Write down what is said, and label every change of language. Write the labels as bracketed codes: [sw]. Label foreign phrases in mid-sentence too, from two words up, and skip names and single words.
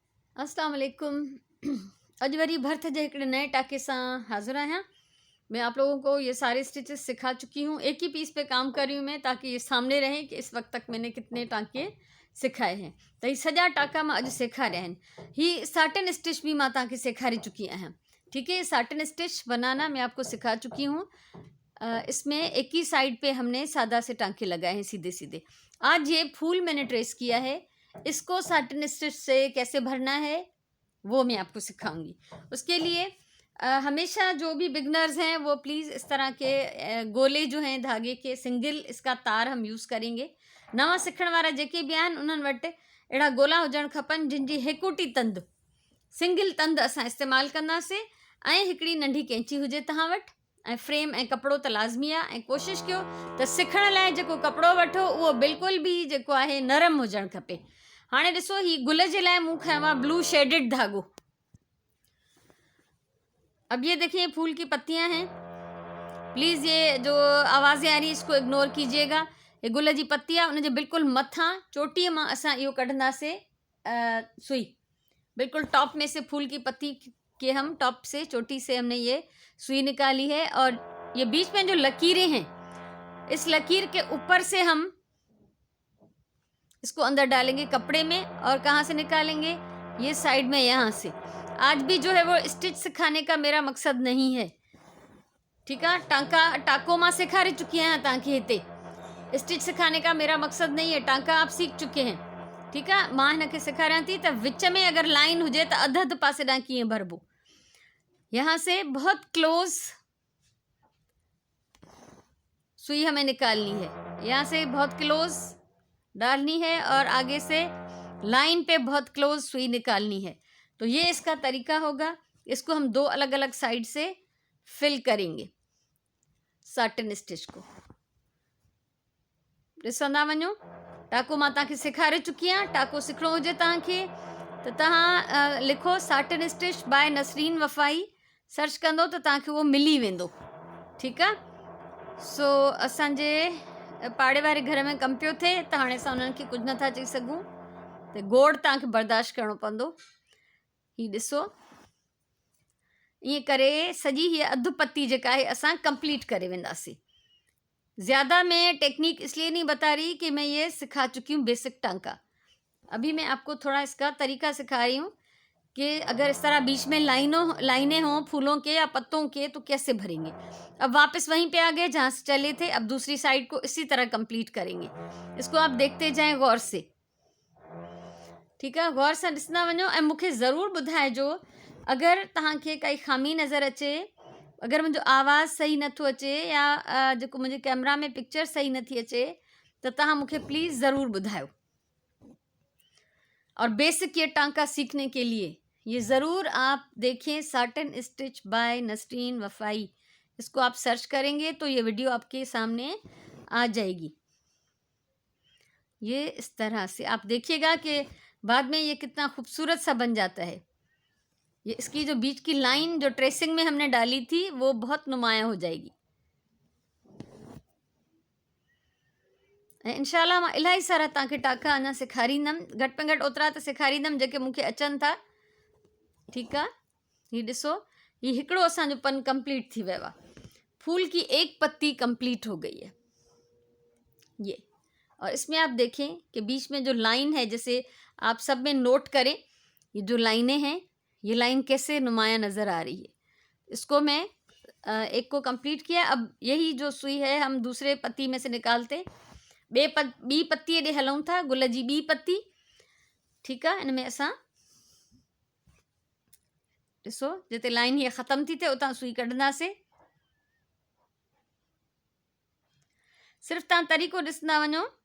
[ar] السلام عليكم. [sd] अॼु वरी भर्थ जे हिकिड़े नए टाके सां हाज़िर आहियां। [hi] मैं आप लोगों को ये सारे स्टिचेस सिखा चुकी हूँ। एक ही पीस पे काम कर रही हूँ मैं, ताकि ये सामने रहे कि इस वक्त तक मैंने कितने टाँके सिखाए हैं। [sd] तो ये सॼा टाका मां अॼु सेखारिया आहिनि। ही [en] satin stitch [sd] भी मां तव्हांखे सेखारे चुकी आहियां। [hi] ठीक है, [en] satin stitch [hi] बनाना मैं आपको सिखा चुकी हूँ। इसमें एक ही साइड पे हमने सादा से टाँके लगाए हैं, सीधे सीधे। आज ये फूल मैंने ट्रेस किया है, इसको साटन स्टिच से कैसे भरना है वो मैं आपको सिखाऊंगी। उसके लिए हमेशा जो भी बिगनर्स हैं वो प्लीज़ इस तरह के गोले जो हैं धागे के, सिंगल इसका तार हम यूज़ करेंगे। [sd] नवा सिखण वारा जेके भी आहिनि उन्हनि वटि अहिड़ा गोला हुजणु खपनि जिन जी हिकुटी तंद, सिंगल तंद असां इस्तेमालु कंदासीं। ऐं हिकिड़ी नंढी कैंची हुजे तव्हां वटि, ऐं फ्रेम ऐं कपिड़ो त लाज़मी आहे। ऐं कोशिशि कयो त सिखण लाइ जेको कपिड़ो वठो उहो बिल्कुलु बि जेको आहे नरम हुजणु खपे। हाँ ॾिसो, ही गुल जे लाइ मूं खयो आहे [en] blue shaded [sd] धागो। [hi] अब ये देखिए फूल की पत्तियां हैं। प्लीज़ ये जो आवाज़ें आ रही है इसको इग्नोर कीजिएगा। [sd] ये गुल जी पत्ती आहे, उनजे बिल्कुलु मथां चोटीअ मां असां इहो कढंदासीं सुई। [hi] बिल्कुल टॉप में से फूल की पत्ती के हम टॉप से, चोटी से हमने ये सुई निकाली है। और ये बीच में जो लकीरें हैं, इस लकीर के ऊपर से हम इसको अंदर डालेंगे कपड़े में। और कहाँ से निकालेंगे? ये साइड में, यहाँ से। आज भी जो है वो स्टिच सिखाने का मेरा मकसद नहीं है। ठीक है, [sd] टाको मां सिखारे चुकी हैं तव्हांखे हिते। [hi] स्टिच सिखाने का मेरा मकसद नहीं है, टांका आप सीख चुके हैं। ठीक है, [sd] मां हिनखे सेखारियां थी त विच में अगर लाइन हुजे त अध अध पासे ॾांहुं कीअं भरबो। [hi] यहाँ से बहुत क्लोज सुई हमें निकालनी है, यहाँ से बहुत क्लोज डालनी है और आगे से लाइन पे बहुत क्लोज सुई निकालनी है। तो ये इसका तरीका होगा। इसको हम दो अलग अलग साइड से फिल करेंगे [en] satin stitch [hi] को। [sd] ॾिसंदा वञो, टाको मां तव्हांखे सेखारे चुकी आहियां। टाको सिखणो हुजे तव्हांखे त तव्हां लिखो [en] satin stitch by [sd] नसरीन वफ़ाई, सर्च कंदो त तव्हांखे उहो मिली वेंदो। ठीकु आहे। सो असांजे पाड़े वारे घर में कमु पियो थिए त हाणे असां उन्हनि खे कुझु नथा चई सघूं, त गोड़ तव्हांखे बर्दाश्त करिणो पवंदो। ही ॾिसो, ईअं करे सॼी हीअ अधु पत्ती जेका आहे असां कंप्लीट करे वेंदासीं। [hi] ज़्यादा मैं टेक्निक इसलिए नहीं बता रही कि मैं ये सिखा चुकी हूँ बेसिक टांका। अभी मैं आपको थोड़ा इसका तरीका सिखा रही हूँ कि अगर इस तरह बीच में लाइनें हों फूलों के या पत्तों के तो कैसे भरेंगे। अब वापस वहीं पे आ गए जहाँ से चले थे। अब दूसरी साइड को इसी तरह कंप्लीट करेंगे। इसको आप देखते जाएं गौर से। ठीक है, [sd] गौर से ॾिसंदा वञो ऐं मूंखे ज़रूरु ॿुधाइजो अगरि तव्हांखे काई खामी नज़र अचे, अगर मुझे आवाज़ सही नथो अचे या जो मुझे कैमरा में पिक्चर सही नथी अचे तो तव्हां मूंखे प्लीज़ ज़रूर बुधायो। [hi] और बेसिक ये टांका सीखने के लिए ये ज़रूर आप देखें [en] satin stitch by [hi] नसरीन वफ़ाई। इसको आप सर्च करेंगे तो ये वीडियो आपके सामने आ जाएगी। ये इस तरह से आप देखिएगा कि बाद में ये कितना खूबसूरत सा बन जाता है। ये इसकी जो बीच की लाइन जो ट्रेसिंग में हमने डाली थी वो बहुत नुमाया हो जाएगी। [sd] इंशाल्लाह मां इलाही सारा तव्हांखे टाका अञा सेखारींदमि, घटि में घटि ओतिरा त सेखारींदमि जेके मूंखे अचनि था। ठीकु आहे, हीउ ॾिसो, हीउ हिकिड़ो असांजो पन कंप्लीट थी वियो आहे। [hi] फूल की एक पत्ती कंप्लीट हो गई है ये। और इसमें आप देखें कि बीच में जो लाइन है, जैसे आप सब में नोट करें ये जो लाइनें हैं, ये लाइन कैसे नुमाया नज़र आ रही है। इसको मैं एक को कंप्लीट किया। अब यही जो सुई है हम दूसरे पत्ती में से निकालते [sd] ॿी पत्ती ॾे हलूं था, गुल जी ॿी पत्ती। ठीकु आहे, इनमें असां ॾिसो जिते लाइन हीअ ख़तम थी थिए उतां सुई कढंदासीं। सिर्फ़ु तव्हां तरीक़ो ॾिसंदा वञो।